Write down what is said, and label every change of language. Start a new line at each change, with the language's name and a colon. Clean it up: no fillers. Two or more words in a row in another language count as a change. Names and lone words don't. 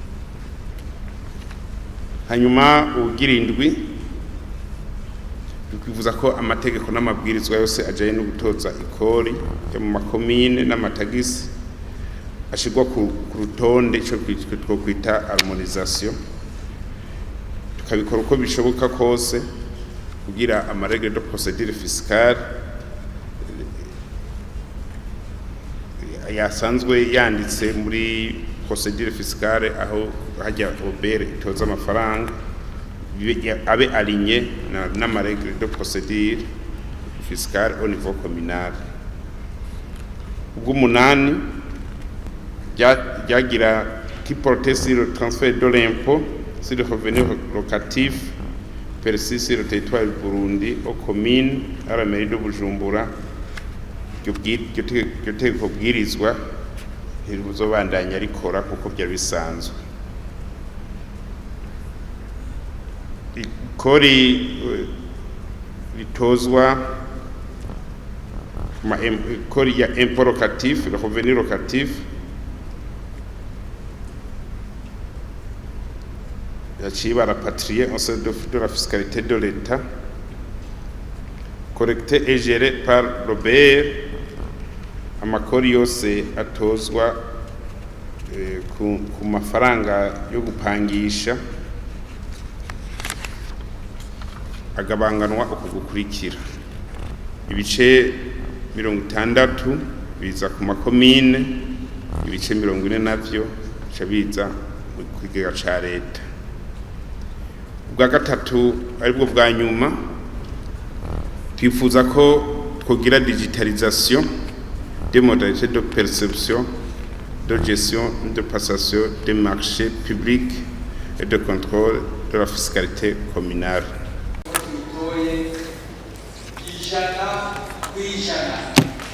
Rundi: Hanyuma ubugirindwi twifuza ko amategeko n'amabwirizwa yose ajaye no gutoza ikori yo mu makomine n'amatagisi ashigwa ku rutonde cyo kwita harmonisation, tukabikora uko bishoboka kose kugira amaregre
French: de procédure fiscale
Rundi: yasanzwe yanditse muri
French: procédure fiscale
Rundi: aho hajya obere itoza amafaranga abe aligné n'amaregre
French: de procédure fiscale au niveau communal. Ubw'umunani qui portait sur le transfert de l'impôt sur le revenu locatif perçu sur le territoire du Burundi aux communes à la mairie de Bujumbura
Rundi: iryo tegeko bwirizwa ntiribuzobandanya rikora kuko byari bisanzwe. Ikori ritozwa ikori ya
French: impôt locatif, le revenu locatif
Rundi: yaciye barapatrier
French: en sein de la fiscalité de l'État, collecté et géré par l'OBR.
Rundi: Amakori yose atozwa ku mafaranga yo gupangisha agabanganwa uko gukurikira: ibice 60 biza ku makomine, ibice 40 navyo biza ku kigega ca leta. Ubwa gatatu aribwo bwa nyuma twifuza ko twogira
French: digitalisation des modalités de perception, de gestion, de passation des marchés publics et de contrôle de la fiscalité communale.